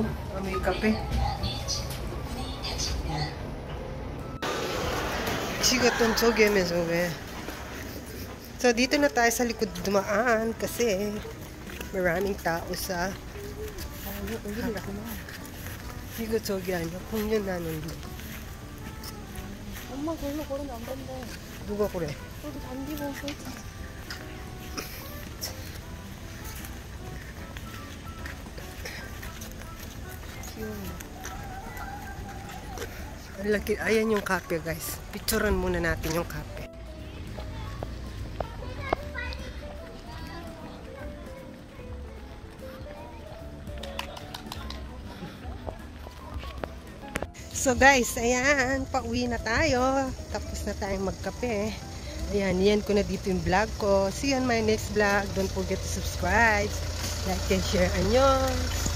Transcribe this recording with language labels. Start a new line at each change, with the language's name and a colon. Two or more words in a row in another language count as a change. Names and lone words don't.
Filipino: Amoy kape. Sigaton soge mesoge. So, dito na tayo sa likod dumaan kasi maraming tao sa sigaton soge ano. Kung yun na nandito.
Korean: 엄마 별로 걸으면 안 된대. 누가 그래? 저도 단디 보고 있어.
Filipino: Laki, ayan yung kape, guys. Picturean muna natin yung kape. So guys, ayan, pauwi na tayo. Tapos na tayong magkape. Ayan, yan ko na dito yung vlog ko.
English: See you on my next vlog. Don't forget to subscribe, like and share. Annyeong!